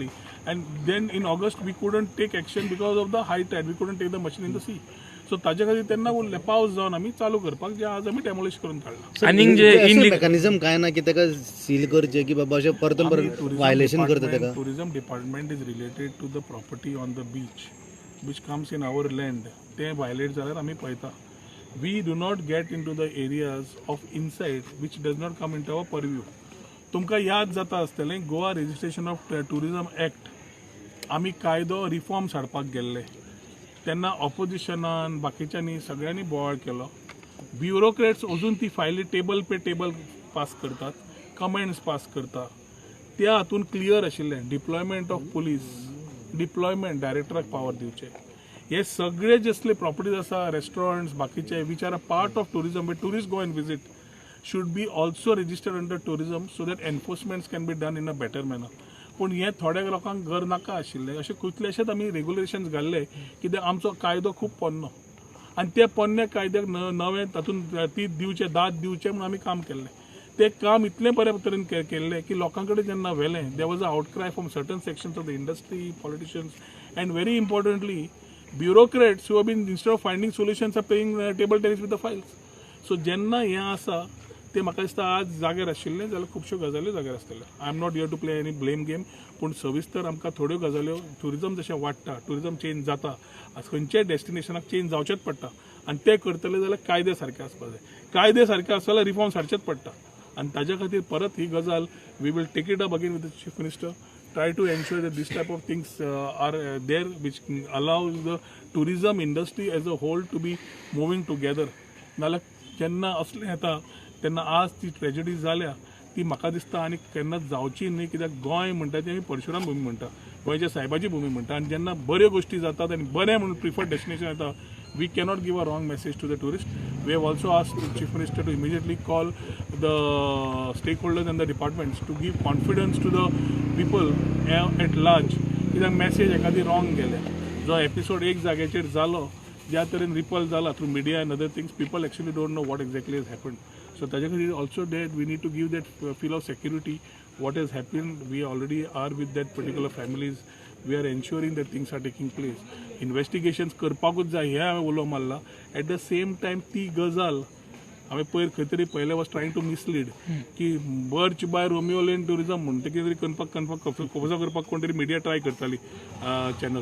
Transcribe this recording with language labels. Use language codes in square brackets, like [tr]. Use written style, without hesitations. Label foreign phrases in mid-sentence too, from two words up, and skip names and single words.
[en] and then in August we couldn't take action because of the high tide. we couldn't take the machine in the sea. [kok] सो ताजे खातीर तेन्ना उरलें पावस जावन आमी चालू करपाक, जे आज आमी डेमोलिश करून काडला. आणि जे मेकॅनिझम काय ना की ताका सील करचे की बाबा अशें परतून परत वायलेशन करता ताका. [en] tourism department is related to the property on the beach which comes in our land. [kok] ते वायलेट जाल्यार आमी पळयता. [en] we do not get in to the areas of inside which does not come in to our purview. [kok] तुमकां याद जाता आसतलें गोवा रजिस्ट्रेशन ऑफ टुरिझम एक्ट आमी कायदो रिफॉर्म्स हाडपाक गेल्ले तेन्ना ऑपोजिशनान बाकीच्यांनी सगळ्यांनी बोवाळ केलो. ब्युरोक्रेट्स अजून ती फायली टेबल पे टेबल पास करतात, कमेंट्स पास करतात. त्या हातून क्लियर आशिल्लें [en] deployment of police, [kok] डिप्लॉयमेंट डायरेक्टराक पावर दिवचे. हे सगळे जसले प्रॉपर्टीज आसा, रेस्टॉरंट्स बाकीचे [en] which are a part of tourism tourist go and visit should be also registered under tourism so that enforcements can be done in a better manner. [kok] पूण हे थोड्या लोकांक घर नाका आशिल्ले. अशे कितलेशेच आमी रेग्युलेशन्स घाल्ले कित्याक आमचो कायदो खूब पोन्नो आनी ते पोन्ने कायद्याक नवे तातूंत ती दिवचे दाद दिवचे म्हणून आमी काम केल्लें. ते काम इतले बरे तरेन केल्लें की लोकां कडेन जेन्ना व्हेलें [en] there was a outcry from certain sections of the industry politicians and very importantly bureaucrats who have been instead of finding solutions are paying table tennis with the files. [kok] सो जेन्ना हें आसा ते म्हाका दिसता आज जाग्यार आशिल्लें जाल्यार खुबश्यो गजाल्यो जाग्यार आसतल्यो. [en] I am not here to play any blame game. [kok] पूण सविस्तर आमकां थोड्यो गजाल्यो टुरिझम जशें वाडटा, टुरिझम चेंज जाता, खंयच्याय डेस्टिनेशनाक चेंज जावचेच पडटा आनी ते करतले जाल्यार कायदे सारके आसपाक जाय. कायदे सारके आसा जाल्यार रिफॉर्म्स हाडचेच पडटा. आणि ताज्या खातीर परत ही गजाल [en] we will take it up again with the chief minister try to ensure that this type of things are there which allows the tourism industry as a whole to be moving together. [kok] नाल्यार जेन्ना असलें येता तेन्ना आज ती ट्रेजेडी जाल्या ती म्हाका दिसता आनी केन्नाच जावची न्ही. कित्याक गोंय म्हणटा ती आमी परशुराम भूमी म्हणटा, गोंयच्या सायबाची भूमी म्हणटा. आनी जेन्ना बऱ्यो गोश्टी जातात आनी बरें म्हणून [en] preferred destination [kok] येता, [en] we cannot give a wrong message to the tourist. We have also asked the Chief Minister to immediately call the stakeholders and the departments to give confidence to the people at large. [kok] कित्याक मॅसेज एखादी रॉंग गेले. जो एपिसोड एक जाग्याचेर जालो, ज्या तरेन रिपल जाला [en] through media and other things people actually don't know what exactly has happened. सो [kok] ताजे खातीर [en] also that we need to give that feel of security. what has happened we already are with that particular families. we are ensuring that things are taking place. [kok] इन्व्हेस्टिगेशन्स करपाकूच जाय हें हांवें उलो मारला. [en] at the same time [kok] ती गजाल हांवें खंय तरी पयले [en] was trying to mislead [kok] की बर्च बाय रोमियो लेन टुरिझम म्हणून ते कितें तरी कब्जा करपाक कोण तरी मिडिया ट्राय करताली चॅनल.